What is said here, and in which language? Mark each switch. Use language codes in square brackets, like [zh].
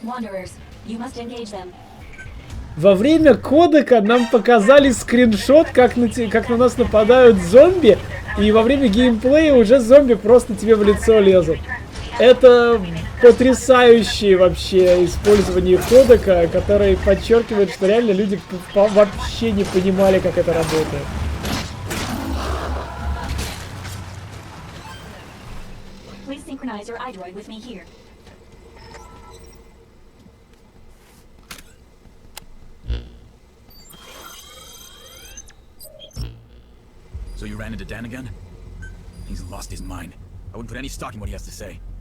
[en] Wanderers, you must engage them. [ru] Во время кодека нам показали скриншот, как на нас нападают зомби, и во время геймплея уже зомби просто тебе в лицо лезут. Это потрясающее вообще использование кодека, который подчеркивает, что реально люди вообще не понимали, как это работает. [en] Please synchronize your iDroid with me here. So you ran into Dan again? He's lost his mind. I wouldn't put any stock in what he has to say.